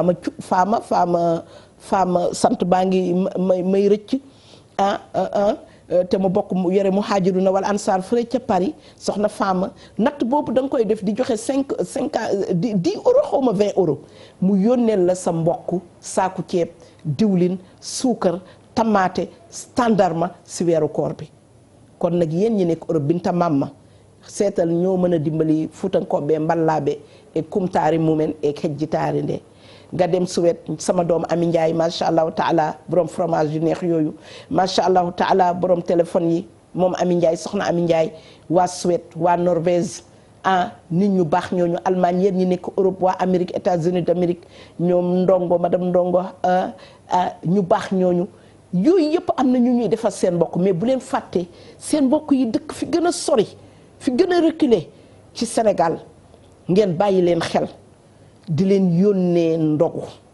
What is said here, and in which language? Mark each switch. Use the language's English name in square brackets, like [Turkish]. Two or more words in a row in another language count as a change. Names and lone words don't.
[Wolof] faama sant baa ngi may rëcc te mu bokk mu yore [Arabic] المهاجرون والأنصار [Wolof] fële ca Paris soxna faama natt boobu da nga koy def di joxe 10 euros xaw ma 20 euros mu yónneel la sa mbokk saaku ceeb diwlin suukar tamaate tàndarma si weeru koor bi. kon nag yéen ñi nekk Europe binta mamma seetal ñoo mën a dimbali [Fula] futankoɓe mballaaɓe e kumtaari mumen e hejjitaari nde [Wolof] nga dem Suède sama doom Ami Ndiaye [Arabic] ما شاء الله تعالى [Wolof] borom fromage yu neex yooyu [Arabic] ما شاء الله تعالى [Wolof] borom téléphone yi moom Ami Ndiaye soxna Ami Ndiaye waa Suède waa Norvège nit ñu baax ñooñu Allemagne yéen ñi nekk Europe waa Amérique États-Unis d'Amérique ñoom ndongo madame ndongo ñu baax ñooñu yooyu yëpp am na ñu ñuy defal seen mbokk mais bu leen fàtte seen mbokk yi dëkk fi gën a sori fi gën a reculé ci Sénégal ngeen bàyyi leen xel di leen yónnee ndogu